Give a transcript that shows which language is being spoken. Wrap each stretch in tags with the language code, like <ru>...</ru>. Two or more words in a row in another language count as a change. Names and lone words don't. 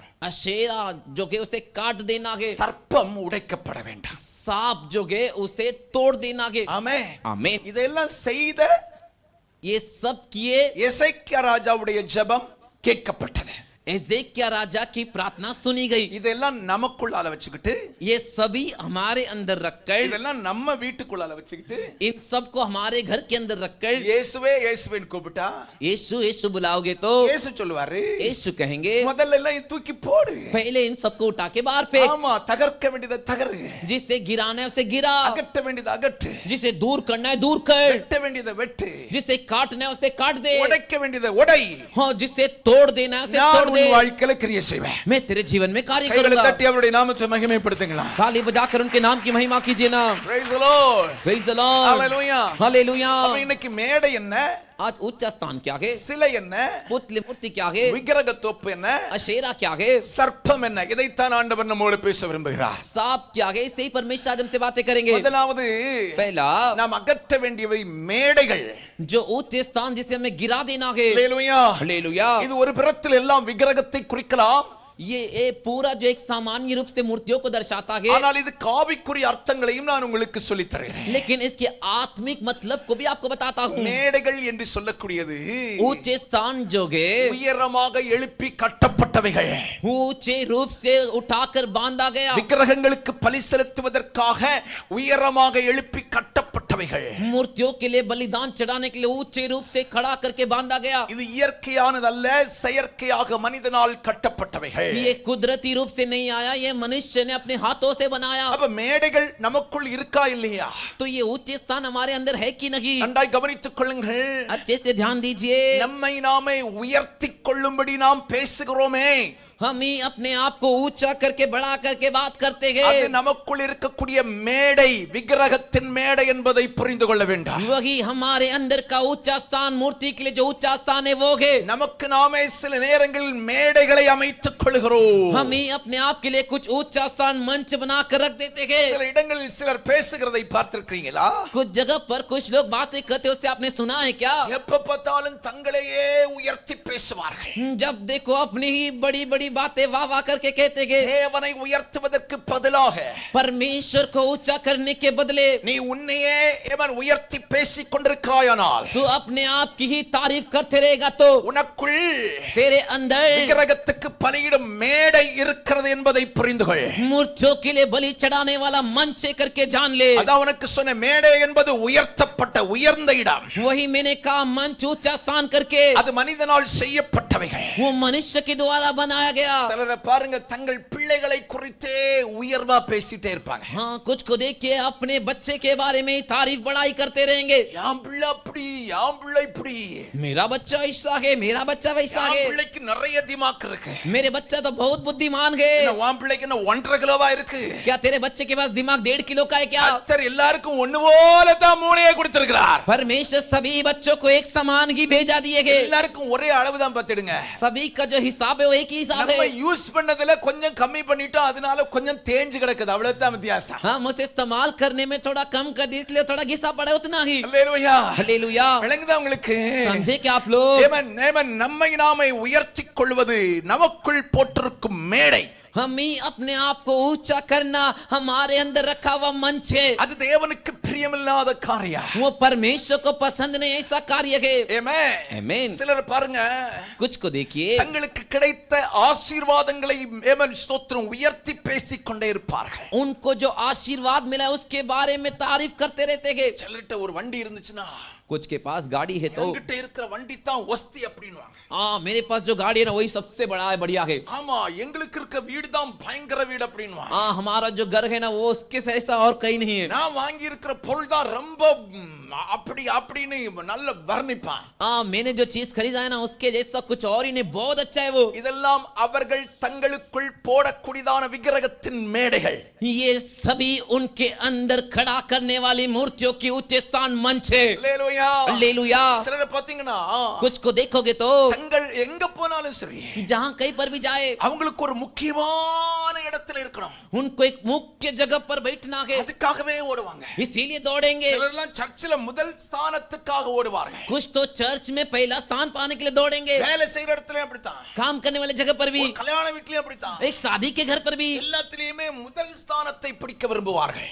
<hi>अशेरा जो है उसे काट देना है,</hi> <ta>சர்ப்பம் உடைக்கப்பட வேண்டும்.</ta> <hi>सांप जो है उसे तोड़ देना है।</hi> <ta>ஆமென்,</ta> <hi>आमीन।</hi> <ta>இதெல்லாம் செய்த</ta> <hi>ये सब किए,</hi> <ta>எசேக்கியா ராஜாவுடைய ஜெபம் கேட்கப்பட்டது.</ta> <hi>हिजकिय्याह राजा की प्रार्थना सुनी गई।</hi> <ta>இதெல்லாம் நமக்குள்ளால வச்சுக்கிட்டு,</ta> <hi>ये सभी हमारे अंदर रखकर,</hi> <ta>இதெல்லாம் நம்ம வீட்டுக்குள்ளால வச்சுக்கிட்டு,</ta> <hi>इन सब को हमारे घर के अंदर रखकर</hi> <ta>இயேசுவே இயேசுவேன்னு கூப்பிட்டா</ta> <hi>यीशु यीशु बुलाओगे तो</hi> <ta>இயேசு சொல்லுவாரு,</ta> <hi>यीशु कहेंगे</hi> <ta>முதல்ல எல்லாம் தூக்கி போடு.</ta> <hi>पहले इन सबको उठा के बाहर फेंक,</hi> <ta>ஆமா, தகர்க்க வேண்டியதை தகரு,</ta> <hi>जिसे गिराना है उसे गिरा,</hi> <ta>அகற்ற வேண்டியதை அகற்று,</ta> <hi>जिसे दूर करना है दूर कर,</hi> <ta>வெட்ட வேண்டியதை வெட்டு,</ta> <hi>जिसे काटना है उसे काट दे,</hi> <ta>உடைக்க வேண்டியதை உடை.</ta> <hi>हाँ जिसे तोड़ देना है उसे</hi> <ta>நான்</ta> <hi>तोड़</hi> <ta>உன்</ta> <hi>दे।</hi> <ta>வாழ்க்கையில கிரியை செய்வேன்.</ta> <hi>मैं तेरे जीवन में कार्य</hi> <ta>கைகளை</ta> <hi>करूंगा।</hi> <ta>தட்டி அவருடைய நாமத்தை மகிமைப்படுத்துங்களா.</ta> <hi>ताली बजाकर उनके नाम की महिमा कीजिए ना।</hi> <en>Praise the Lord. Praise the Lord. Hallelujah.</en> <hi>हालेलुया।</hi> <ta>அப்ப இன்னைக்கு மேடை என்ன,</ta> <hi>आज उच्च स्थान क्या है,</hi> <ta>சிலை என்ன,</ta> <hi>पुतली मूर्ति क्या है,</hi> <ta>விக்கிரக தோப்பு என்ன,</ta> <hi>अशेरा क्या है,</hi> <ta>சர்ப்பம் என்ன, இதைத்தான் ஆண்டவர் நம்மோடு பேச விரும்புகிறார்.</ta> <hi>सांप क्या है, इसे ही परमेश्वर आज हमसे बातें करेंगे।</hi> <ta>முதலாவது</ta> <hi>पहला</hi> <ta>நாம் அகற்ற வேண்டியவை மேடைகள்.</ta> <hi>जो ऊंचे स्थान जिसे हमें गिरा देना है।</hi> <ta>அல்லேலூயா.</ta> <hi>हालेलुया।</hi> <ta>இது ஒரு புறத்தில் எல்லாம் விக்கிரகத்தை குறிக்கலாம்,</ta> <hi>ये पूरा जो एक सामान्य रूप से मूर्तियों को दर्शाता है,</hi> <ta>ஆனால் இது காவிக்குரிய அர்த்தங்களையும் நான் உங்களுக்கு சொல்லித் தருகிறேன்.</ta> <hi>लेकिन इसके आत्मिक मतलब को भी आपको बताता हूँ.</hi> <ta>மேடைகள் என்று சொல்லக்கூடியது</ta> <hi>ऊंचे स्थान जो है</hi> <ta>உயரமாக எழுப்பி கட்டப்பட்டவைகள்,</ta> <hi>ऊंचे रूप से उठाकर बांधा गया,</hi> <ta>விக்கிரகங்களுக்கு பலி செலுத்துவதற்காக உயரமாக எழுப்பி கட்டப்பட்டவைகள்.</ta> <hi>मूर्तियों के लिए बलिदान चढ़ाने के लिए ऊंचे रूप से खड़ा करके बांधा गया.</hi> <ta>இது இயற்கையானதல்ல, செயற்கையாக மனிதனால் கட்டப்பட்டவைகள்.</ta> <hi>ये कुदरती रूप से नहीं आया, ये मनुष्य ने अपने हाथों से बनाया.</hi> <ta>அப்ப மேடைகள் நமக்குள் இருக்கா இல்லையா?</ta> <hi>तो ये ऊंचे स्थान हमारे अंदर है कि नहीं?</hi> <ta>நன்றாய் கவனித்துக் கொள்ளுங்கள்.</ta> <hi>अच्छे से ध्यान दीजिए.</hi> <ta>நம்மை நாமே உயர்த்திக் கொள்ளும்படி நாம் பேசுகிறோமே,</ta> <hi>हम ही अपने आप को ऊंचा करके बड़ा करके बात करते</hi> <ta>அது</ta> <hi>हैं.</hi> <ta>நமக்குள் இருக்கக்கூடிய மேடை, விக்கிரகத்தின் மேடை என்பதை புரிந்து கொள்ள வேண்டும்.</ta> <hi>वही हमारे अंदर का ऊंचा स्थान, मूर्ति के लिए जो ऊंचा स्थान है वो है.</hi> <ta>நமக்கு நாமே சில நேரங்களில் மேடைகளை அமைத்துக் கொள்கிறோம்.</ta> <hi>हम ही अपने आप के लिए कुछ ऊंचा स्थान मंच बना कर रख देते हैं.</hi> <ta>சில இடங்களில் சிலர் பேசுகிறதை பார்த்திருக்கிறீங்களா?</ta> <hi>कुछ जगह पर कुछ लोग बातें करते, उससे आपने सुना है क्या?</hi> <ta>எப்ப பார்த்தாலும் தங்களையே உயர்த்தி பேசுவார்கள்.</ta> <hi>जब देखो अपनी ही बड़ी बड़ी बातें वाह वाह करके कहते हैं.</hi> <ta>தேவனை உயர்த்துவதற்கு பதிலாக</ta> <hi>परमेश्वर को ऊंचा करने के बदले</hi> <ta>நீ உன்னையே ஏவன் உயர்த்தி பேசிக் கொண்டிருக்கிறாயானால்,</ta> <hi>तू अपने आप की ही तारीफ करते रहेगा तो</hi> <ta>உனக்குள்</ta> <hi>तेरे अंदर</hi> <ta>விக்கிரகத்துக்கு பலியிடும் மேடை இருக்கிறது என்பதை புரிந்து கொள்.</ta> <hi>मूर्तियों के लिए बलि चढ़ाने वाला मंच है करके जान ले.</hi> <ta>அதான் உனக்கு சொன்ன, மேடை என்பது உயர்த்தப்பட்ட உயர்ந்த இடம்.</ta> <hi>वही मैंने कहा, मंच ऊंचा स्थान करके</hi> <ta>அது மனிதனால் செய்யப்பட்டவைகள்.</ta> <hi>वो मनुष्य के द्वारा बनाया गया.</hi> <ta>சிலரை பாருங்க, தங்கள் பிள்ளைகளை குறித்தே உயர்வா பேசிட்டே இருப்பாங்க.</ta> <hi>हाँ, कुछ को देखिए अपने बच्चे के बारे में तारीफ बढ़ाई करते रहेंगे.</hi> <ta>யாம் பிள்ளை அப்படி, யாம் பிள்ளை இப்படி,</ta> <hi>मेरा बच्चा ऐसा है, मेरा बच्चा वैसा</hi> <ta>யாம்</ta> <hi>है,</hi> <ta>பிள்ளைக்கு நிறைய திமாக் இருக்கு,</ta> <hi>मेरे बच्चा तो बहुत बुद्धिमान है.</hi> <ta>வாம் பிள்ளைக்கு என்ன 1.5 கிலோவா இருக்கு,</ta> <hi>क्या तेरे बच्चे के पास दिमाग 1.5 किलो का है क्या?</hi> <ta>கர்த்தர் எல்லாருக்கும் ஒண்ணு போல தான் மூளையை கொடுத்திருக்கிறார்.</ta> <hi>परमेश्वर सभी बच्चों को एक समान ही भेजा दिए गए.</hi> <ta>எல்லாருக்கும் ஒரே அளவு தான் பத்திடுங்க.</ta> <hi>सभी का जो हिसाब है वो एक ही हिसाब</hi> <ta>நம்ம</ta> <hi>है.</hi> <ta>யூஸ் பண்ணதுல கொஞ்சம் கம்மி பண்ணிட்டோம், அதனால கொஞ்சம் தேஞ்சு கிடக்குது, அவ்வளவுதான் வித்தியாசம்.</ta> <hi>हम उसे इस्तेमाल करने में थोड़ा कम कर दिए, इसलिए थोड़ा घिसा पड़ा उतना ही.</hi> <ta>அல்லேலூயா.</ta> <hi>हालेलुया.</hi> <ta>விளங்குதா உங்களுக்கு?</ta> <hi>समझे क्या आप लोग?</hi> <ta>தேவன் நம்மை நாமே உயர்த்திக் கொள்வது நமக்குள் போட்டிருக்கும் மேடை.</ta> <hi>हम ही अपने आप को ऊंचा करना हमारे अंदर रखा हुआ मंच है.</hi> <ta>அது தேவனுக்கு பிரியமில்லாத காரியம்.</ta> <hi>वो परमेश्वर को पसंद नहीं ऐसा कार्य है.</hi> <ta>ஆமென். சிலர் பாருங்க,</ta> <hi>कुछ को देखिए</hi> <ta>தங்களுக்கு கிடைத்த ஆசீர்வாதங்களை ஏமன் ஸ்தோத்திரம் உயர்த்தி பேசிக் கொண்டே இருப்பார்கள்.</ta> <hi>उनको जो आशीर्वाद मिला उसके बारे में तारीफ करते रहते हैं.</hi> <ta>சிலர்ட்ட ஒரு வண்டி இருந்துச்சுன்னா,</ta> <hi>कुछ के पास गाड़ी है तो</hi> <ta>என்கிட்ட இருக்கிற வண்டி தான் ஒஸ்தி அப்படின்னுவாங்க.</ta> <hi>हाँ, मेरे पास जो गाड़ी है ना वही सबसे बड़ा है, बढ़िया है.</hi> <ta>ஆமா, எங்களுக்கு இருக்க வீடு தான் பயங்கர வீடு அப்படின்னுவாங்க.</ta> <hi>हाँ, हमारा जो घर है ना वो उसके से ऐसा और कहीं नहीं है.</hi> <ta>நான் வாங்கி இருக்கிற பொருள் தான் ரொம்ப அப்படி அப்படின்னு நல்ல வர்ணிப்பான்.</ta> <hi>हाँ, मैंने जो चीज खरीदा है ना उसके जैसा कुछ और ही नहीं, बहुत अच्छा है वो.</hi> <ta>இதெல்லாம் அவர்கள் தங்களுக்குள் போடக்கூடியதான விக்கிரகத்தின் மேடைகள்.</ta> <hi>ये सभी उनके अंदर खड़ा करने वाली मूर्तियों की ऊंचे स्थान मंच है.</hi> <ta>அல்லேலூயா.</ta> <hi>हालेलुया.</hi> <ta>சிலரை பாத்தீங்கன்னா,</ta> <hi>कुछ को देखोगे तो</hi> <ta>தங்கள் எங்க போனாலும் சரி,</ta> <hi>जहाँ कहीं पर भी जाए</hi> <ta>அவங்களுக்கு ஒரு முக்கியமான இடத்துல இருக்கணும்,</ta> <hi>उनको एक मुख्य जगह पर बैठना है,</hi> <ta>அதுக்காகவே ஓடுவாங்க.</ta> <hi>इसीलिए दौड़ेंगे.</hi> <ta>சிலர்லாம் சர்ச்சில் முதல் ஸ்தானத்துக்காக ஓடுவார்கள்.</ta> <hi>कुछ तो चर्च में पहला स्थान पाने के लिए दौड़ेंगे.</hi> <ta>வேலை செய்யற இடத்துல அப்படித்தான்,</ta> <hi>काम करने वाले जगह पर भी,</hi> <ta>ஒரு கல்யாண வீட்லயும் அப்படித்தான்,</ta> <hi>एक शादी के घर पर भी,</hi> <ta>எல்லாத்திலயுமே முதல் ஸ்தானத்தை பிடிக்க விரும்புவார்கள்.</ta>